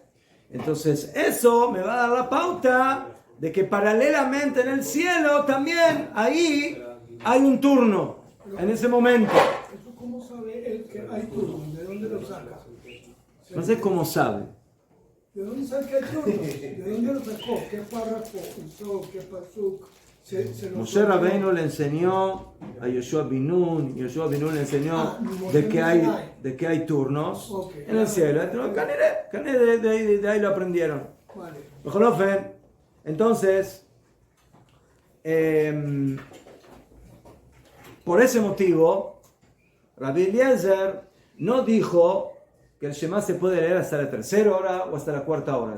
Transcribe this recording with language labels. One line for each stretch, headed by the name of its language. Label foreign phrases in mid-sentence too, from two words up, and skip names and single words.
Spanish: Entonces eso me va a dar la pauta de que paralelamente en el cielo también ahí hay un turno en ese momento. ¿Eso cómo sabe él que hay turnos? ¿De dónde lo saca? No sé cómo sabe. ¿De dónde sabe que hay turnos? ¿De dónde lo sacó? ¿Qué párrafo usó? ¿Qué pasuk? Moshe Rabbeinu le enseñó a Yoshua bin Nun, Yoshua bin Nun le enseñó de que hay turnos en el cielo. De ahí lo aprendieron. Vale. Entonces, por ese motivo, Rabbi Eliezer no dijo que el Shema se puede leer hasta la 3ª hora o hasta la 4ª hora.